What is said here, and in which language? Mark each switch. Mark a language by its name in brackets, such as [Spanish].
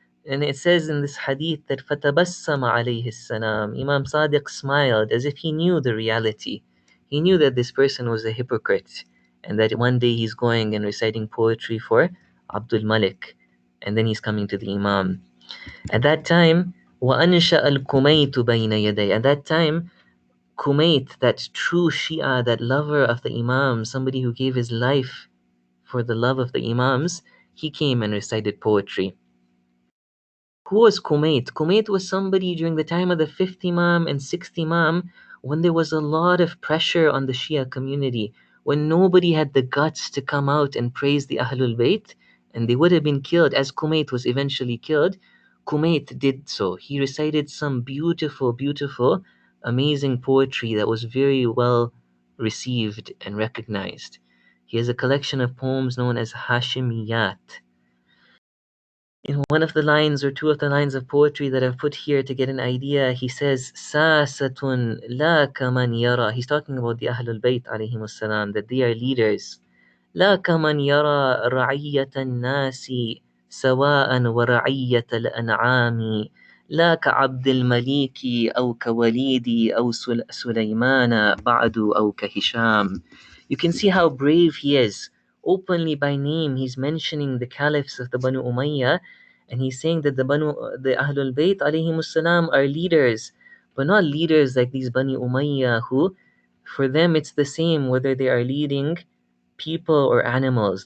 [English] And it says in this hadith that [Arabic] فَتَبَسَّمَ عَلَيْهِ السَّلَامِ. [English] Imam Sadiq smiled as if he knew the reality. He knew that this person was a hypocrite and that one day he's going and reciting poetry for Abdul Malik, and then he's coming to the Imam. At that time, [Arabic] وَأَنْشَأَ الْكُمَيْتُ بَيْنَ يَدَيْ. [English] At that time, Kumayt, that true Shia, that lover of the Imam, somebody who gave his life for the love of the Imams, he came and recited poetry. Who was Kumayt? Kumayt was somebody during the time of the 5th Imam and 6th Imam when there was a lot of pressure on the Shia community, when nobody had the guts to come out and praise the Ahlul Bayt, and they would have been killed as Kumayt was eventually killed. Kumayt did so. He recited some beautiful, beautiful, amazing poetry that was very well received and recognized. He has a collection of poems known as Hashimiyat. In one of the lines or two of the lines of poetry that I've put here to get an idea, he says, [Arabic] Sasatun la kaman yara. [English] He's talking about the Ahlul Bayt alayhim salam, that they are leaders. [Arabic] لا كمن يرى رعية الناس سواء ورعية الأنعام لا كعبد المليك أو كوليد أو سليمان بعد أو كهشام. [English] You can see how brave he is. Openly by name, he's mentioning the caliphs of the Banu Umayyah, and he's saying that the Ahlul Bayt alayhim salam are leaders. but not leaders like these Bani Umayyah who, for them, it's the same whether they are leading people or animals.